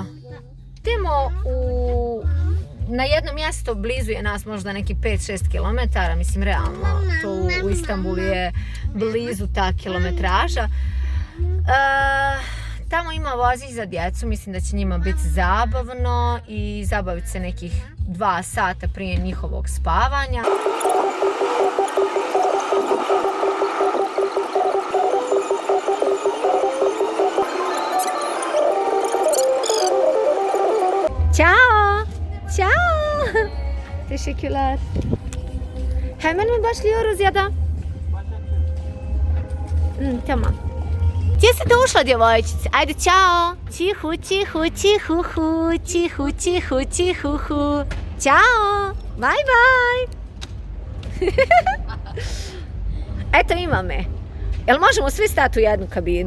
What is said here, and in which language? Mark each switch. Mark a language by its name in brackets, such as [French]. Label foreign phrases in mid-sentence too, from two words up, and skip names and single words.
[Bosnian] Idemo na jedno mjesto, blizu je nas možda neki 5-6 km, mislim realno, to u Istanbulu je blizu ta kilometraža. Tamo ima vozić za djecu, mislim da će njima biti zabavno i zabaviti se nekih 2 sata prije njihovog spavanja. [Italian] Ciao! [Turkish] Teşekkürler. Hemen mi başlıyoruz ya da? Tamam. [Bosnian] Gdje ste ušla, djevojčice? Ajde, čao! Čihu. Ćao! Bye! Eto, ima me. Jel možemo svi stati u jednu kabinu?